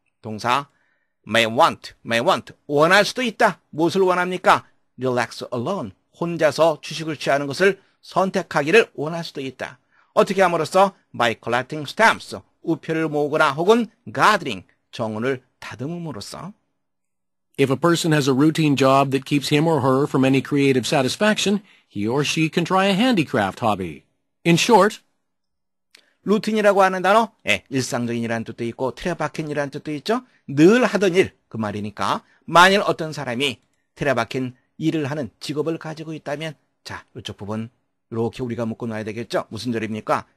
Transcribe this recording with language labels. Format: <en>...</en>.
<ko>동사</ko> <en>may want</en> <ko>원할 수도 있다. 무엇을 원합니까?</ko> <en>relax alone</en> <ko>혼자서 휴식을 취하는 것을 선택하기를 원할 수도 있다. 어떻게 함으로써</ko> <en>by collecting stamps</en> <ko>우표를 모으거나 혹은 gathering 정원을 다듬음으로써</ko> <en>If a person has a routine job that keeps him or her from any creative satisfaction, he or she can try a handicraft hobby. In short,</en> <ko>루틴이라고 하는 단어, 일상적인 이라는 뜻도 있고 틀에 박힌 이라는 뜻도 있죠. 늘 하던 일, 그 말이니까 만일 어떤 사람이 틀에 박힌 일을 하는 직업을 가지고 있다면 자, 이쪽 부분 이렇게 우리가 묶어 놔야 되겠죠. 무슨 절입니까?</ko>